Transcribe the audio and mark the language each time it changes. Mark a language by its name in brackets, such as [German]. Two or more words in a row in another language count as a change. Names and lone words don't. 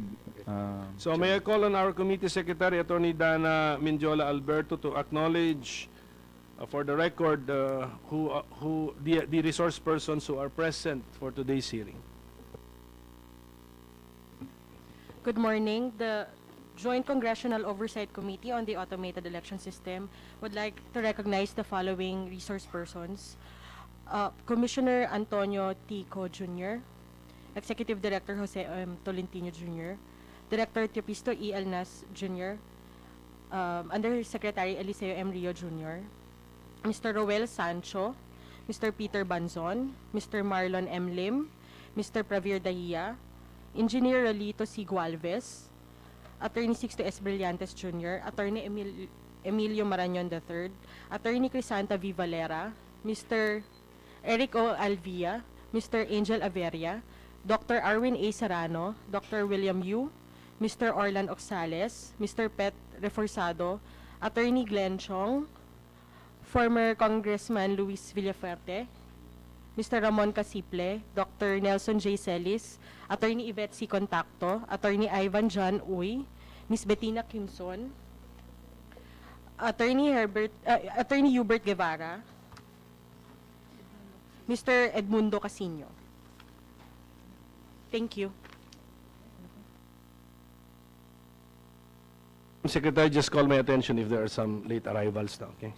[English] So may I call on our Committee Secretary, Attorney Dana Minjola Alberto, to acknowledge for the record the resource persons who are present for today's hearing. Good morning. The Joint Congressional Oversight Committee on the Automated Election System would like to recognize the following resource persons. Commissioner Antonio T. Co. Jr., Executive Director Jose M. Tolentino Jr., Director Teopisto E. Elnas Jr., Undersecretary Eliseo M. Rio Jr., Mr. Roel Sancho, Mr. Peter Banzon, Mr. Marlon M. Lim, Mr. Pravir Dahia, Engineer Rolito C. Gualvez, Attorney Sixto S. Brillantes Jr., Attorney Emilio Marañon III, Attorney Crisanta V. Valera, Mr. Eric O. Alvia, Mr. Angel Averia, Dr. Arwin A. Serrano, Dr. William Yu, Mr. Orlan Oxales, Mr. Pet Reforzado, Attorney Glenn Chong, former Congressman Luis Villafuerte, Mr. Ramon Casiple, Dr. Nelson J. Celis, Attorney Yvette C. Contacto, Attorney Ivan John Uy, Ms. Bettina Kimson, Attorney Hubert Guevara, Mr. Edmundo Casino. Thank you. Secretary, just call my attention if there are some late arrivals now, okay?